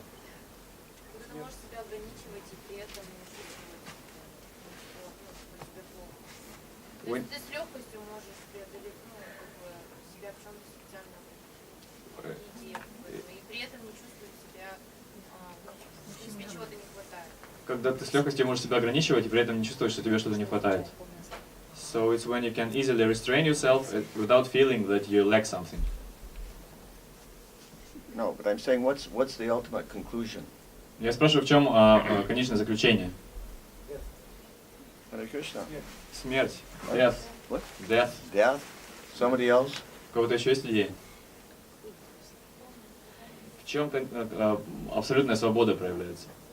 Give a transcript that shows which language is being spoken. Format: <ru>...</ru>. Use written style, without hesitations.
<ru>Ты можешь себя ограничивать и при этом не чувствовать, что тебе плохо. Ты с легкостью можешь преодолеть, себя в чем-то специально и при этом не чувствовать себя если чего-то не хватает. Когда ты с легкостью можешь себя ограничивать и при этом не чувствуешь, что тебе что-то не хватает.</ru> <en>So it's when you can easily restrain yourself without feeling that you lack something. No, but I'm saying what's the ultimate conclusion?</en> <ru>Я спрашиваю, в чем конечное заключение?</ru> <en>Hare Krishna.</en> <ru>Смерть.</ru> <en>Death. What? Death. Death? Somebody else?</en> <ru>У кого-то еще есть идеи? В чем абсолютная свобода проявляется?</ru>